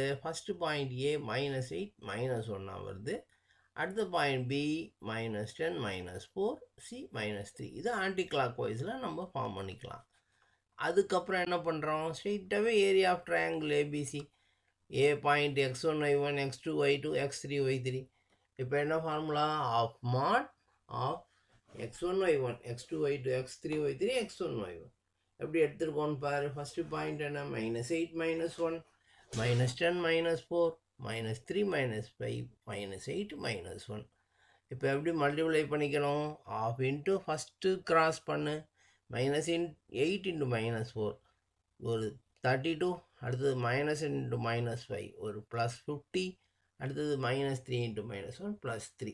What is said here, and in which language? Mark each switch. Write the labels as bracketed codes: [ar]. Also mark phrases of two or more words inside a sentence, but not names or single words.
[en] first point [ta] ஏ -8 -1 வருது. அடுத்த பாயிண்ட் பி -10 -4 சி -3. இது [en] anti clock wise [ta] நம்ம ஃபார்ம் பண்ணிக்கலாம். அதுக்கப்புறம் என்ன பண்ணுறோம்? ஸ்ட்ரெயிட்டாகவே [en] area of triangle [ta] ஏபிசி. ஏ பாயிண்ட் x1 y1 x2 y2 x3 y3. இப்போ என்ன ஃபார்முலா? [en] half mod of [ta] x1 y1 x2 y2 x3 y3 x1 y1 எப்படி எடுத்துருக்கோன்னு பாரு. [en] first point [ta] என்ன? -8 -1 -10 -4 -3 -5 -8 -1. இப்போ எப்படி மல்டிப்ளை பண்ணிக்கணும்? [en] half into first cross [ta] பண்ணு. -8 × -4 ஒரு 32, அடுத்தது -5 ஒரு +50, அடுத்தது -3 × -1 +3.